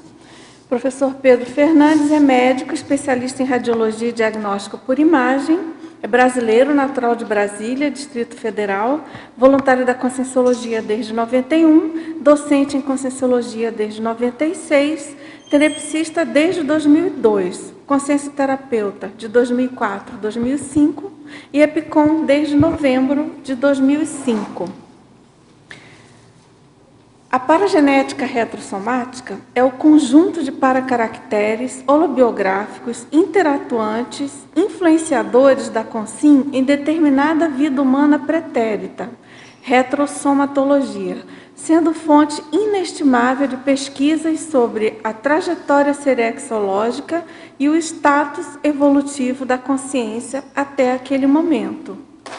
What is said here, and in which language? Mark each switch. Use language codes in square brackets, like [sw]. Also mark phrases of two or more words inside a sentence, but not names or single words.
[pt] Professor Pedro Fernandes é médico, especialista em radiologia e diagnóstico por imagem, é brasileiro, natural de Brasília, Distrito Federal, voluntário da Conscienciologia desde 91, docente em Conscienciologia desde 96, tenepsista desde 2002, consciencioterapeuta de 2004 a 2005 e EPICOM desde novembro de 2005. A paragenética retrossomática é o conjunto de paracaracteres holobiográficos interatuantes, influenciadores da consciência em determinada vida humana pretérita, retrossomatologia, sendo fonte inestimável de pesquisas sobre a trajetória serexológica e o status evolutivo da consciência até aquele momento.